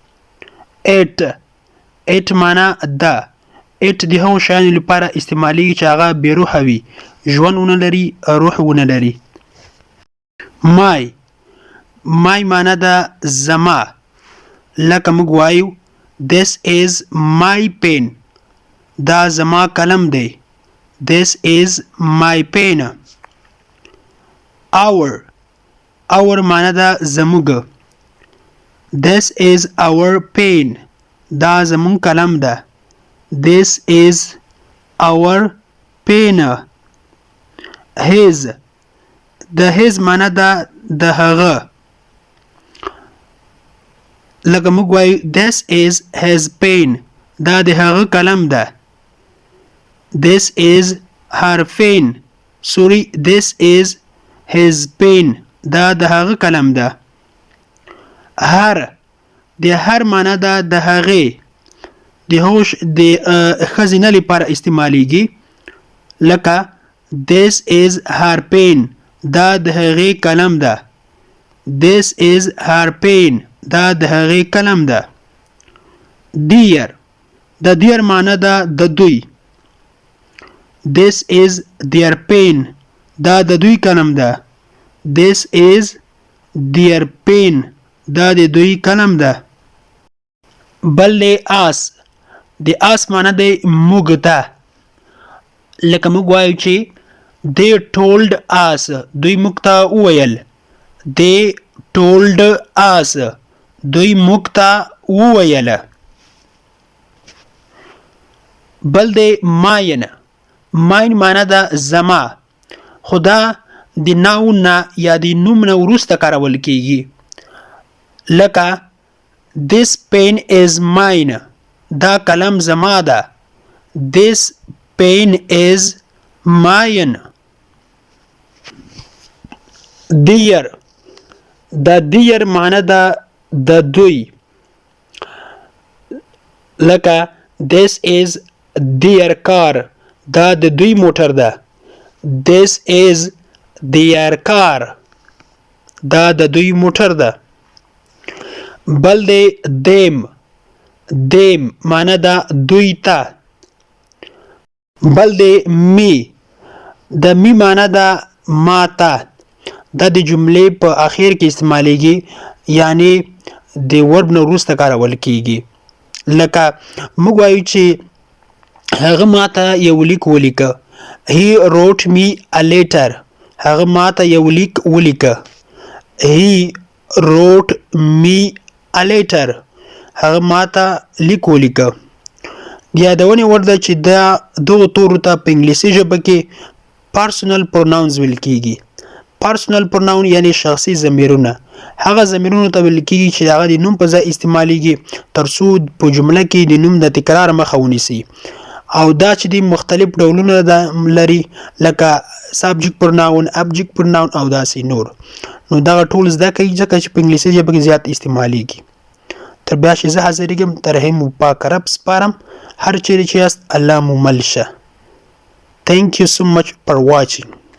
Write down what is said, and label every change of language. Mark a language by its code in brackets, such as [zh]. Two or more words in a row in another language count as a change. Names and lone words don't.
[ps] ایټ معنا ده. ایټ د هغو شیانو لپاره استعمالیږي چې هغه بې روحه وي، ژوند ونه لري، روح ونه لري. مای معنا ده زما، لکه موږ وایو [en] This is my pen. [ps] دا زما قلم دی. [en] This is my pen. [ps] Our معنا ده زموږ. [en] This is our pen. [ps] دا زموږ قلم ده. [en] This is our pen. [ps] His معنا ده د هغه، لکه موږ وایو [en] This is his pen. [ps] دا د هغه قلم ده. [en] This is her pen. This is his pen. [ps] دا د هغه قلم ده. د هر معنا ده د هغې، د هوش د ښځینه لپاره استعمالیږي، لکه [en] This is her pen. [ps] دا د هغې قلم ده. [en] This is her pen. [ps] دا د هغې قلم ده. د dear معنا ده د دوی. [en] This is their pen. [ps] دا د دوی قلم ده. [en] This is their pen. [ps] دا د دوی قلم ده. بل د آس معنا د موږ ته، لکه موږ وایو چې [en] They told us. [ps] دوی موږ ته وویل. [en] They told us. [ps] دوی موږ ته وویل. بل د mine معنا ده زما، خو دا د ناون نه یا د نوم نه وروسته کارول کیږي، لکه [en] This pen is mine. [ps] دا قلم زما ده. [en] This pen is mine. [ps] dear معنا ده د دوی، لکه [en] This is their car. [ps] دا د دوی موټر ده. [en] This is their car. [ps] دا د دوی موټر ده. بل د them معنا ده دوی ته. بل د me معنا ده ما ته. دا د جملې په اخر کې استعمالیږي، یعنی د ورب نه وروسته کارول کیږي، لکه موږ وایو چې هغه ماته یو لیک ولیکه. [en] He wrote me a letter. [ps] هغه ماته یو لیک ولیکه. [en] He wrote me a letter. [ps] هغه ماته لیک ولیکه. د یادونې وړ ده چې دغو تورو ته په انګلیسي ژبه کې [en] personal pronouns [ps] ویل کیږي. [en] personal pronoun [ps] یعنی شخصي ضمیرونه. هغه ضمیرونو ته ویل کیږي چې هغه د نوم په ځای استعمالیږي ترڅو په جمله کې د نوم د تکرار مخه ونیسي، او دا چې د مختلف ډولونه لري، لکه [en] subject pronoun, object pronoun [ps] او داسې نور. نو دغه ټول زده کوي ځکه چې په انګلیسي ژبه کې زیات استعمالیږي. تر بیا چې زه حاضرېږم، تر هغې مو پاک رب سپارم. هر چیرې چې یاست الله مو مل شه. [en] Thank you so much for watching.